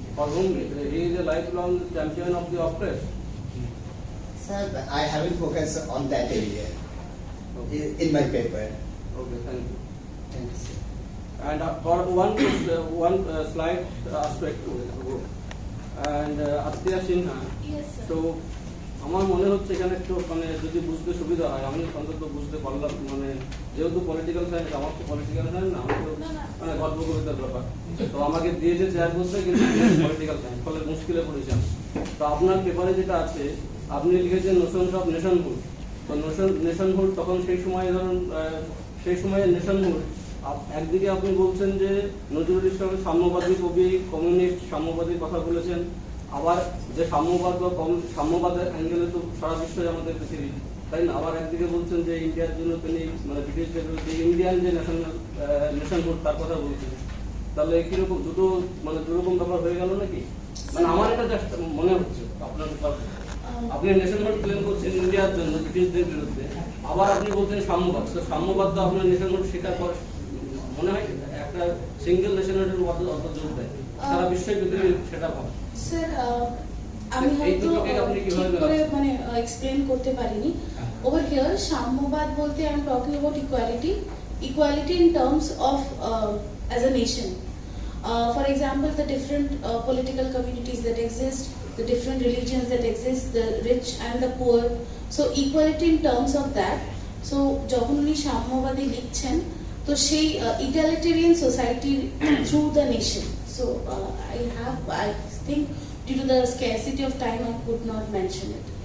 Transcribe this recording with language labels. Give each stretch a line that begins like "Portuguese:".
English: For whom he is a lifelong champion of the oppressed. Sir, I haven't focused on that area in my paper. Okay, thank you. Thanks. And for one slight aspect to it, and Atrayee Sinha. Yes, sir.
Bangla: So আমার মনে হচ্ছে এখানে একটু মানে যদি বুঝতে সুবিধা হয় আমি অন্তত বুঝতে পারলাম মানে যেহেতু পলিটিক্যাল সায়েন্স আমার তো পলিটিক্যাল সায়েন্স না আমার তো মানে গল্প কবিতার ব্যাপার তো আমাকে দিয়েছে চেয়ার বলতে কিন্তু পলিটিক্যাল সায়েন্স ফলে মুশকিলে পড়েছিলাম তো আপনার পেপারে যেটা আছে আপনি লিখেছেন নোশনস অফ নেশনহুড তো নেশনহুড তখন সেই সময় ধরুন সেই সময়ে নেশনহুড একদিকে আপনি বলছেন যে নজরুল ইসলামের সাম্যবাদী কবি কমিউনিস্ট সাম্যবাদীর কথা বলেছেন আবার যে সাম্যবাদ বা সাম্যবাদের অ্যাঙ্গেলে তো সারা বিশ্বই আমাদের পৃথিবী তাই না আবার একদিকে বলছেন যে ইন্ডিয়ার জন্য তিনি মানে ব্রিটিশদের বিরুদ্ধে ইন্ডিয়ান যে নেশনহুড তার কথা বলছেন তাহলে কিরকম দুরকম ব্যাপার হয়ে গেল নাকি মানে আমার এটা জাস্ট মনে হচ্ছে আপনার আপনি নেশনহুড ক্লেম করছেন ইন্ডিয়ার জন্য ব্রিটিশদের বিরুদ্ধে আবার আপনি বলছেন সাম্যবাদ তো সাম্যবাদ তো আপনার নেশনহুড স্বীকার করে মনে হয় একটা সিঙ্গেল নেশনহুডের অত জোর দেয় সারা বিশ্বই পৃথিবী সেটা ভাবে স্যার আমি হয়তো ঠিক করে মানে এক্সপ্লেন করতে পারিনি
English: over here সাম্যবাদ বলতে I am talking about equality in terms of as a nation for example the different political communities that exist the different religions that exist the rich and the poor so equality in terms of that so
Bangla: যখন উনি সাম্যবাদী লিখছেন তো সেই
English: egalitarian society through the nation so I think due to the scarcity of time I could not mention it.